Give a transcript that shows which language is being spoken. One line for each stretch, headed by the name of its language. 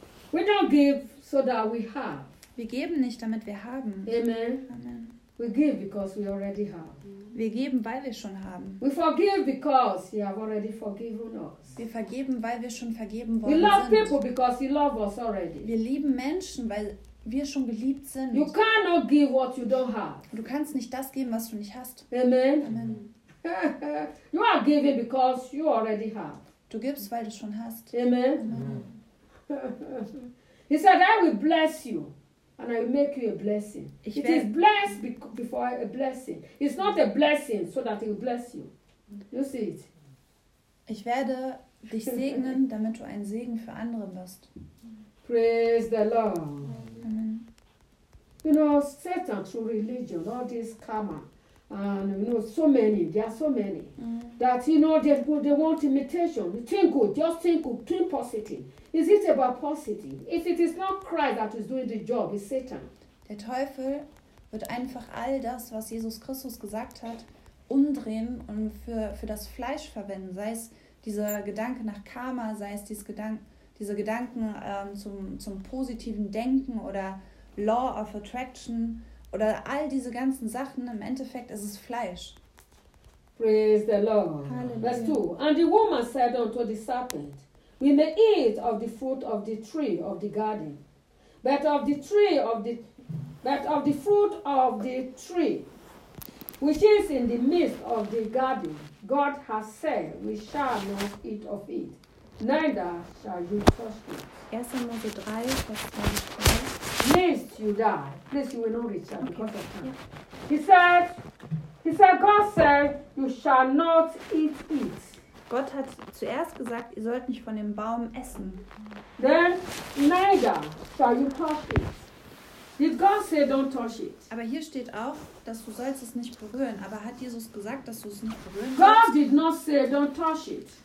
English: We don't give so that we have.
German: Wir geben nicht, damit wir haben. Amen. Amen.
English: We give because we already have. Mm.
German: Wir geben, weil wir schon haben.
English: We forgive because he have already forgiven us.
German: Wir vergeben, weil wir schon vergeben worden sind.
English: We love
German: sind.
English: People because he loved us already.
German: Wir lieben Menschen, weil wir schon geliebt sind.
English: You cannot give what you don't have.
German: Du kannst nicht das geben, was du nicht hast. Amen. Amen.
English: You are giving because you already have.
German: Du gibst, weil du schon hast.
English: Amen. Amen. He said, I will bless you. And I will make you a blessing. It is blessed before a blessing. It's not a blessing, so that he will bless you. You see it?
German: Ich werde dich segnen, damit du ein Segen für andere wirst.
English: Praise the Lord. Amen. You know, Satan through religion, all this karma, and you know, so many, there are so many, that you know, they want imitation. Think good, just think good, think positive. Is it about positive? If it is not Christ that is doing the job, it's Satan.
German: Der Teufel wird einfach all das, was Jesus Christus gesagt hat, umdrehen und für das Fleisch verwenden. Sei es dieser Gedanke nach Karma, sei es diese Gedanken zum positiven Denken oder Law of Attraction oder all diese ganzen Sachen. Im Endeffekt ist es Fleisch.
English: Praise the Lord.
German: Halleluja.
English: Verse 2. And the woman said unto the serpent, we may eat of the fruit of the tree of the garden, but of the fruit of the tree, which is in the midst of the garden, God has said, we shall not eat of it, neither shall you touch it.
German: 1. Mose 3, Vers 23.
English: Lest you die. Please, you will not reach out because of time. He said, God said, you shall not eat it.
German: Gott hat zuerst gesagt, ihr sollt nicht von dem Baum essen.
English: Then neither shall you touch it. Did God say don't touch it?
German: Aber hier steht auch, dass du sollst es nicht berühren. Aber hat Jesus gesagt, dass du es nicht berühren sollst?
English: God did not say don't touch it.